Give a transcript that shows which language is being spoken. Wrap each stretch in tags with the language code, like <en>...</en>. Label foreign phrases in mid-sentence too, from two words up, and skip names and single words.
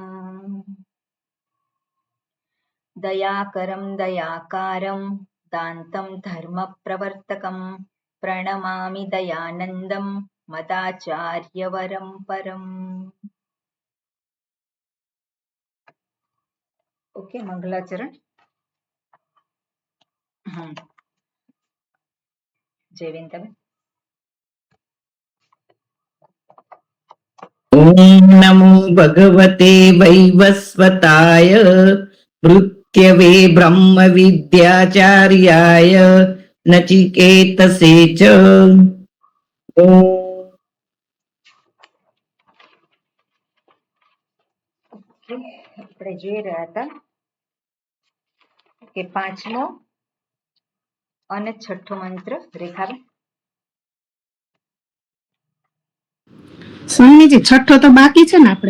<sa>दयाकरं दयाकारं दान्तं धर्मप्रवर्तकं प्रणमामि दयानन्दं मदाचार्यवरं परम् ओके मंगलाचरण जयविंदबेन ओम नमो भगवते वैवस्वताय मृत्यवे ब्रह्म विद्याचार्याय नचिकेतसे च</sa> <gu>આપણે જોઈ રહ્યા હતા કે પાંચમો અને છઠ્ઠો મંત્ર રેખાબેન સ્વામીજી છઠ્ઠો તો બાકી છે ને આપણે</gu>